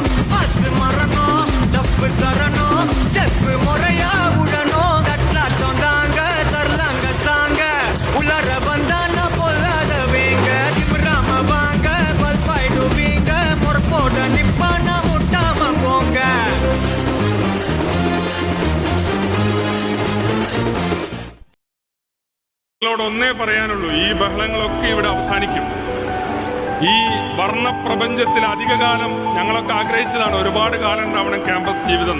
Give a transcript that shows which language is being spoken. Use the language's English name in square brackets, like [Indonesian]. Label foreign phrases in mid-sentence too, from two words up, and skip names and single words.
[Tamil] மாசு மரணம் டப்பு தரணும் ஸ்டெப் முறையா விடணும். தட்லாட்டம் தாங்க தரலாங்க சாங்க உள்ளார வந்தானா பொல்லாத வேங்க. திமிராம வாங்க பல்பாயிடுவீங்க முறப்போட நிப்பானா முட்டாம போங்க. [Malayalam] ഒന്നേ പറയാനുള്ളൂ, ഈ ബഹളങ്ങളൊക്കെ ഇവിടെ അവസാനിക്കും. ഈ വർണ്ണപ്രപഞ്ചത്തിൽ അധികകാലം ഞങ്ങളൊക്കെ ആഗ്രഹിച്ചതാണ്, ഒരുപാട് കാലം ഉണ്ടാവണം ക്യാമ്പസ് ജീവിതം.